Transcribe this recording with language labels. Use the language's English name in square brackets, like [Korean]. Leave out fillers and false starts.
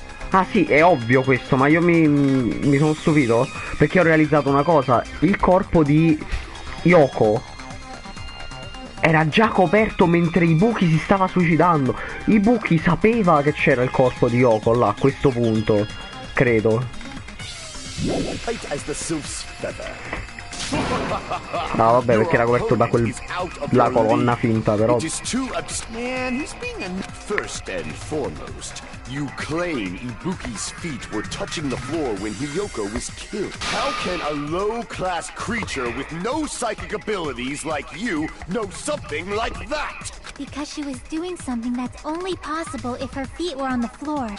[Italian] Ah sì, è ovvio questo, ma io mi sono stupito perché ho realizzato una cosa. Il corpo di Yoko era già coperto mentre Ibuki si stava suicidando. Ibuki sapeva che c'era il corpo di Yoko là a questo punto, credo. [English] Light as the sylph's feather. [Italian] No, vabbè, perché era coperto da la colonna finta, però. [English] Man, he's being first and foremost. You claim Ibuki's feet were touching the floor when Hiyoko was killed. How can a low-class creature with no psychic abilities like you know something like that? Because she was doing something that's only possible if her feet were on the floor.